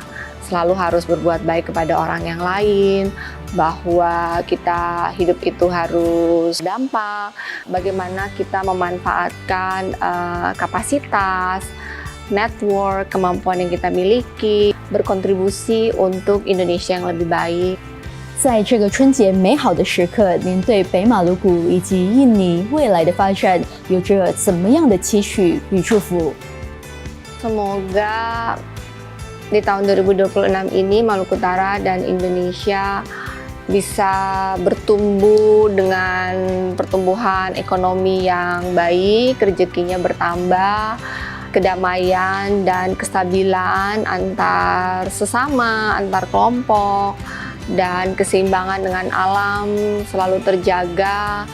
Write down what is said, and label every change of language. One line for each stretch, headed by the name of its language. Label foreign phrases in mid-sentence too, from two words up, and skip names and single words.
Indonesian: Selalu harus berbuat baik kepada orang yang lain, bahwa kita hidup itu harus dampak, bagaimana kita memanfaatkan kapasitas, network, kemampuan yang kita miliki, berkontribusi untuk Indonesia yang lebih baik.
Chinese: 在这个春节美好的时刻，您对北马鲁谷以及印尼未来的发展有着怎么样的期许与祝福？
Indonesian: Semoga di tahun 2026 ini Maluku Utara dan Indonesia bisa bertumbuh dengan pertumbuhan ekonomi yang baik, rezekinya bertambah, kedamaian dan kestabilan antar sesama, antar kelompok, dan keseimbangan dengan alam selalu terjaga.